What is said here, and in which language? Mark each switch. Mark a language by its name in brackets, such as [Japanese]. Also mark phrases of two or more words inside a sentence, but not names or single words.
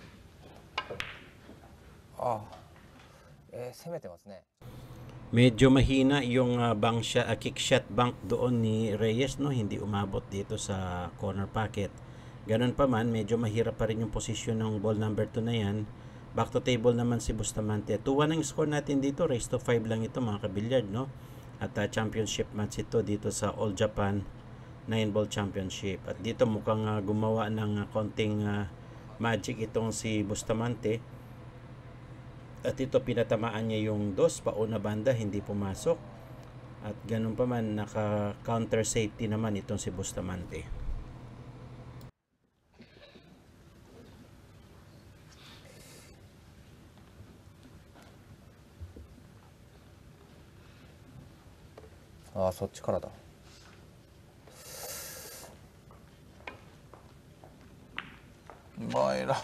[Japanese] 攻めてますね。 [Filipino] Medyo mahina yung [English] kick shot bank [Filipino] doon ni Reyes, no? Hindi umabot dito sa [English] corner pocket. [Filipino] Ganun pa man, medyo mahirap pa rin yung posisyon ng [English] ball number [Filipino] 2 na yan. [English] Back to table [Filipino] naman si Bustamante. 2-1 ang score natin dito. [English] Race to [Filipino] 5 lang ito mga kabilyard, no? At [English] championship match [Filipino] ito dito sa All Japan 9-ball championship. At dito mukhang gumawa ng konting magic itong si Bustamante. At ito pinatamaan niya yung 2 pauna banda, hindi pumasok. At ganun pa man, naka [English] counter safety [Filipino] naman itong si Bustamante. [Japanese] Ah, そっちからだ。前ら。